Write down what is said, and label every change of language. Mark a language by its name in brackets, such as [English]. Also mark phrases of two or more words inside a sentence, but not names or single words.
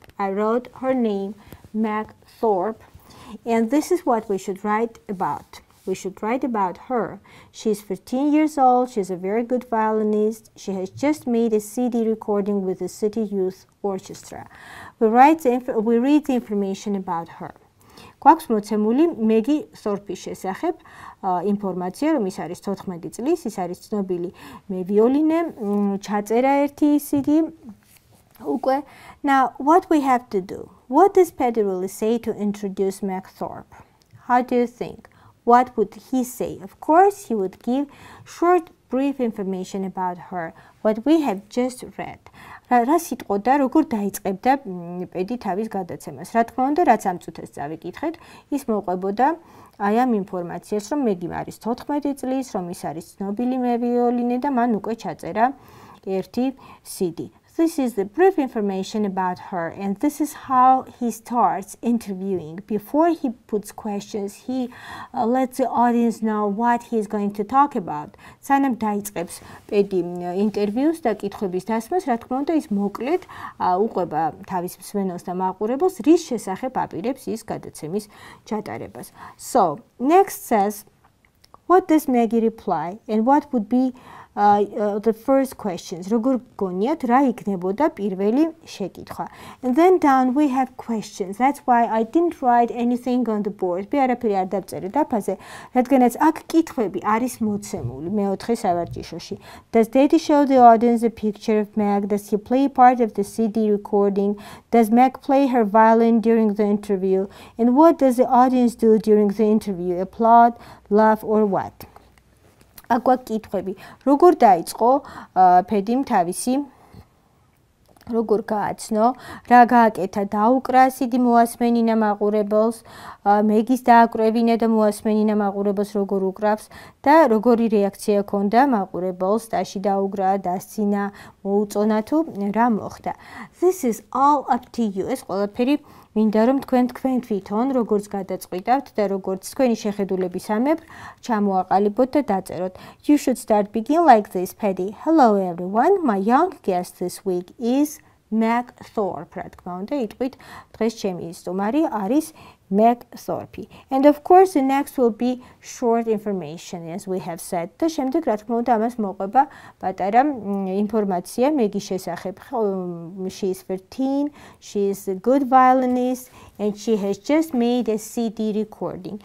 [English] I wrote her name, Meg Thorp, and this is what we should write about. We should write about her. She's 15 years old. She's a very good violinist. She has just made a CD recording with the City Youth Orchestra. We read the information about her. [Georgian] გვაქვს მოცემული მეგი სორფის შესახებ ინფორმაცია, რომ ის არის 14 წლის, ის არის ცნობილი მევიოლინე, ჩაწერა ერთი CD უკვე. [English] Now, what we have to do? What does Paddy Riley say to introduce Meg Thorp? How do you think? What would he say? Of course, he would give short, brief information about her, what we have just read. [Georgian] რა სიტყოდა, როგორ დაიწყებდა პედი თავის გადაცემას. რა თქმა უნდა, რაც ამ წუთას წავიკითხეთ, ის მოყვებოდა აი ამ ინფორმაციას, რომ მეგი არის 14 წლის, რომ ის არის ცნობილი მევიოლინე და მან უკვე ჩაწერა ერთი CD. [English] This is the brief information about her, and this is how he starts interviewing. Before he puts questions, he lets the audience know what he is going to talk about. [Georgian] სანამ დაიწყებს პედი ინტერვიუს და კითხვების დასმას, რა თქმა უნდა, ის მოკლედ უყვება თავის მსმენელს და მაყურებელს, რის შესახებ აპირებს ის გადაცემის ჩატარებას. [English] So, next says, what does Maggie reply, and what would be the first questions. [Georgian] როგორ გონიათ, რა იქნებოდა პირველი შეკითხვა. [English] And then down we have questions. That's why I didn't write anything on the board. [Georgian] მე არაფერი არ დავწერე დაფაზე, რადგანაც აქ კითხვები არის მოცემული მეოთხე სავარჯიშოში. [English] Does Daddy show the audience a picture of Meg? Does he play part of the CD recording? Does Meg play her violin during the interview? And what does the audience do during the interview? Applaud, laugh, or what? [Georgian] Აქ კითხვები. როგორ დაიწყო პედიმ თავისი, როგორ გააცნო, რა გააკეთა, დაუკრა CD მოასმენინა მაყურებელს, მეგის დააკრევინა და მოასმენინა მაყურებელს როგორ უკრავს და როგორი რეაქცია ჰქონდა მაყურებელს, ტაში დაუგრა, დასცინა, მოუწონა თუ რა მოხდა. [English] This is all up to you. [Georgian] ეს ყველაფერი მინდა რომ თქვენ თვითონ როგორც გადაწყვიტავთ და როგორც თქვენი შეხედულებისამებრ ჩამოაყალიბოთ და დაწეროთ. [English] You should start begin like this, Paddy. Hello everyone. My young guest this week is Meg Thorp. [Georgian] რა თქმა უნდა, იტყვით დღეს ჩემი სტუმარი არის Meg Thorpe. [English] And of course the next will be short information, as we have said. [Georgian] და შემდეგ რა თქმა უნდა ამას მოყვება პატარა ინფორმაცია მეგის შესახებ. [English] She is 13, she is a good violinist, and she has just made a CD recording.